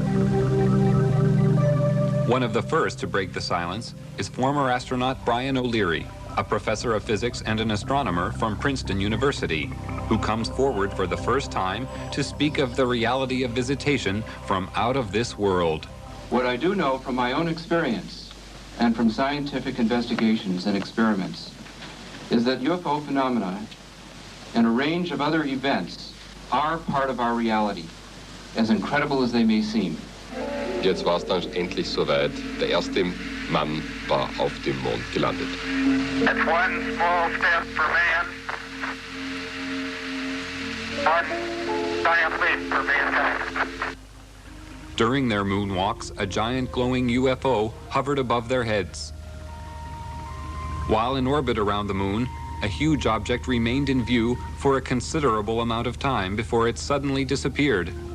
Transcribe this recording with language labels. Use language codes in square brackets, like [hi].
[en] One of the first to break the silence is former astronaut Brian O'Leary, a professor of physics and an astronomer from Princeton University, who comes forward for the first time to speak of the reality of visitation from out of this world. What I do know from my own experience and from scientific investigations and experiments is that UFO phenomena and a range of other events are part of our reality, as incredible as they may seem. [de] Jetzt war es dann endlich soweit. Der erste Mann war auf dem Mond gelandet. [en] That's one small step for man, one giant leap for mankind. During their moonwalks, a giant glowing UFO hovered above their heads. While in orbit around the moon, a huge object remained in view for a considerable amount of time before it suddenly disappeared.